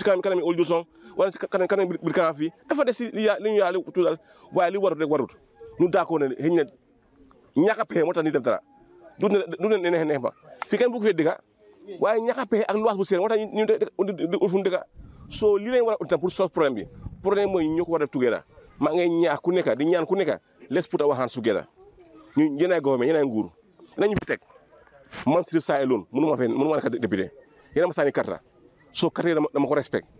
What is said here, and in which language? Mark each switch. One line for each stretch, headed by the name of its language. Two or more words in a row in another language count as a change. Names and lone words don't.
Wolof: kanam Old Johnson wala ci kanam biir kanam fii dafa des si li ñu yàlla tuddal waaye li warut rek warut ñu d'accord ne xëy na ñàkk a pexe moo tax ni def dara du ne neex ba fii kenn bu ko fee dëkka waaye ñàkk a pexe ak luwaas bu seer moo tax ñu fu mu dëkka soo li leen war a utam pour solve problème bi problème mooy ñoo ko war a def together maa ngay ñaax ku nekk di ñaan ku nekk
English: let's put our hands together
Wolof: ñu yéenay government yéenay nguur nañu fi teg man si def saa loon mënu ma nekk député yéen a ma sànni carte soo carte dama ko respect